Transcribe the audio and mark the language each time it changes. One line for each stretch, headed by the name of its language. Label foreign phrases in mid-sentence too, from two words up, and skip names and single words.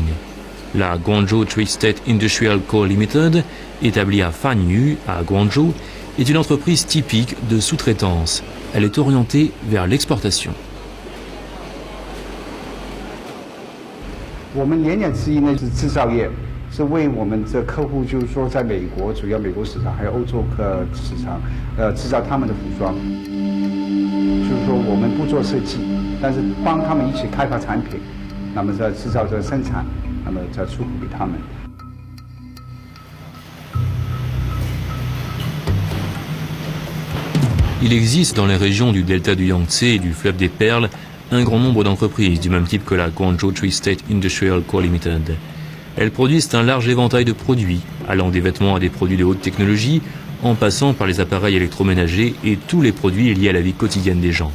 French: La Guangzhou Tri-State Industrial Co. Limited, établie à Fanyu, à Guangzhou, est une entreprise typique de sous-traitance. Elle est orientée vers l'exportation.
Chinese: 我们言简之意呢是制造业，是为我们这客户，就是说在美国，主要美国市场还有欧洲市场，制造他们的服装。就是说我们不做设计，但是帮他们一起开发产品，那么在制造这生产，那么再出口给他们。
French: Il existe dans les régions du delta du Yangtze et du fleuve des Perles un grand nombre d'entreprises du même type que la Guangzhou Tri-State Industrial Co. Limited. Elles produisent un large éventail de produits, allant des vêtements à des produits de haute technologie, en passant par les appareils électroménagers et tous les produits liés à la vie quotidienne des gens.